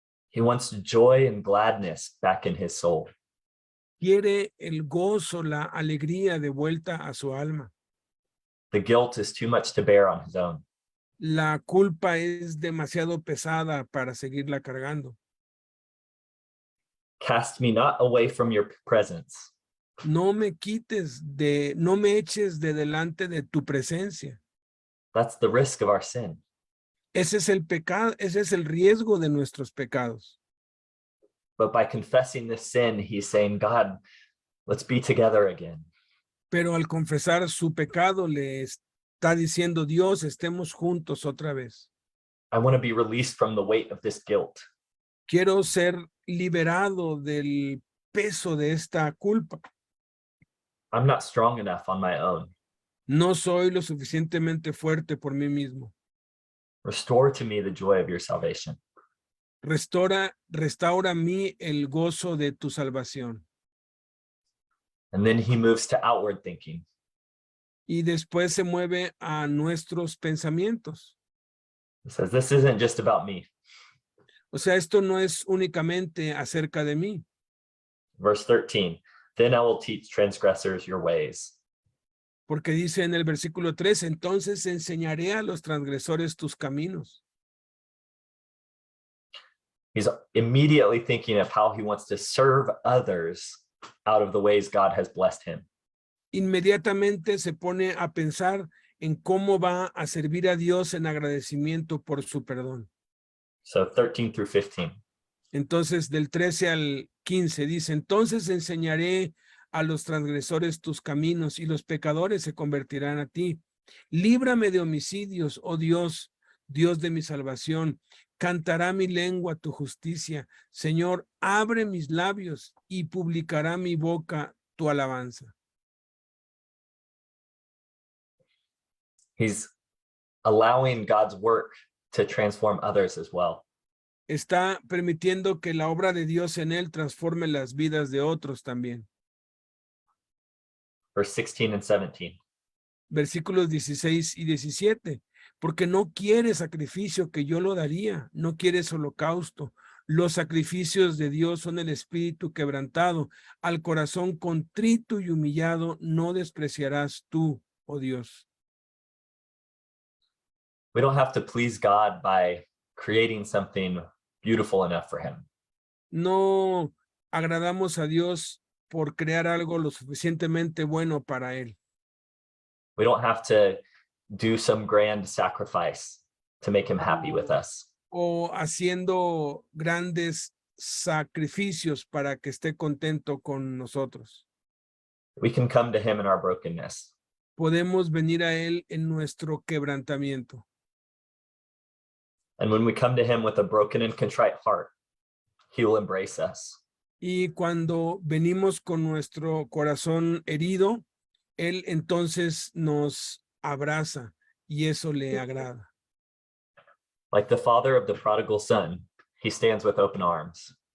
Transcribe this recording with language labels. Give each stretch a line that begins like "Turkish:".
English: He wants joy and gladness back in his soul.
Spanish: Quiere el gozo, la alegría de vuelta a su alma.
English: The guilt is too much to bear on his own.
Spanish: La culpa es demasiado pesada para seguirla cargando.
English: Cast me not away from your presence,
Spanish: No me eches de delante de tu presencia.
English: that's the risk of our sin.
Spanish: Ese es el pecado, ese es el riesgo de nuestros pecados.
English: But by confessing this sin, he's saying, God, let's be together again.
Spanish: Pero al confesar su pecado le está diciendo, Dios, estemos juntos otra vez.
English: I want to be released from the weight of this guilt.
Spanish: Quiero ser liberado del peso de esta culpa.
English: I'm not strong enough on my own.
Spanish: No soy lo suficientemente fuerte por mí mismo.
English: Restore to me the joy of your salvation.
Spanish: Restaura a mí el gozo de tu salvación.
English: And then he moves to outward thinking.
Spanish: Y después se mueve a nuestros pensamientos.
English: He says, this isn't just about me.
Spanish: O sea, esto no es únicamente acerca de mí.
English: Verse 13, then I will teach transgressors your ways.
Spanish: Porque dice en el versículo 3, entonces enseñaré a los transgresores tus caminos.
English: He's immediately thinking of how he wants to serve others out of the ways God has blessed him.
Spanish: Inmediatamente se pone a pensar en cómo va a servir a Dios en agradecimiento por su perdón.
English: So 13 through 15.
Spanish: Entonces, del 13 al 15 dice, entonces enseñaré a los transgresores tus caminos y los pecadores se convertirán a ti. Líbrame de homicidios, oh Dios, Dios de mi salvación. Cantará mi lengua tu justicia. Señor, abre mis labios y publicará mi boca tu alabanza.
English: He's allowing God's work to transform others as well.
Spanish: Está permitiendo que la obra de Dios en él transforme las vidas de otros también.
English: Verse 16 and 17.
Spanish: Versículos 16 y 17. Porque no quiere sacrificio que yo lo daría, no quieres holocausto. Los sacrificios de Dios son el espíritu quebrantado, al corazón contrito y humillado no despreciarás tú, oh Dios.
English: We don't have to please God by creating something beautiful enough for him.
Spanish: No agradamos a Dios por crear algo lo suficientemente bueno para él.
English: We don't have to do some grand sacrifice to make him happy with us.
Spanish: O haciendo grandes sacrificios para que esté contento con nosotros.
English: We can come to him in our brokenness.
Spanish: Podemos venir a él en nuestro quebrantamiento.
English: And when we come to him with a broken and contrite heart, he will embrace us.
Spanish: Y cuando venimos con nuestro corazón herido, él entonces nos abraza y eso le agrada.
English: Like the father of the prodigal son, he stands with open arms.